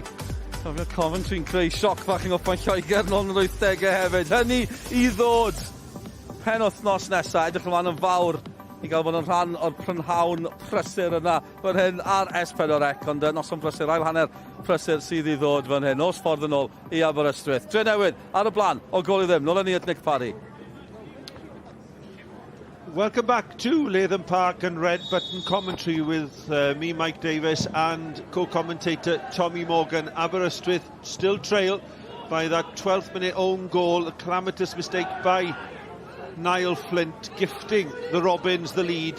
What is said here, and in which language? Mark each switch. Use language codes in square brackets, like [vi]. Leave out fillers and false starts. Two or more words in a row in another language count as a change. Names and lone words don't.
[cy] Coventry'n creu sioc fach yng Nghwpan Lloegr nôl yn yr 80au hefyd, hynny i ddod. Pen wythnos nesaf, edrych ymlaen yn fawr i gael bod yn rhan o'r prynhawn prysur yna fan hyn ar S4C, ond noson prysur, ail hanner prysur sydd i ddod fan hyn, os ffordd yn ôl i Aberystwyth. Dre newydd ar y blaen, o gol i ddim, nôl yn ni at Nick Parry. [en] Welcome back to Latham Park and Red Button commentary with me, Mike Davis, and co-commentator Tommy Morgan. Aberystwyth still trail by that 12th minute own goal, a calamitous mistake by Niall Flint, gifting the Robins the lead.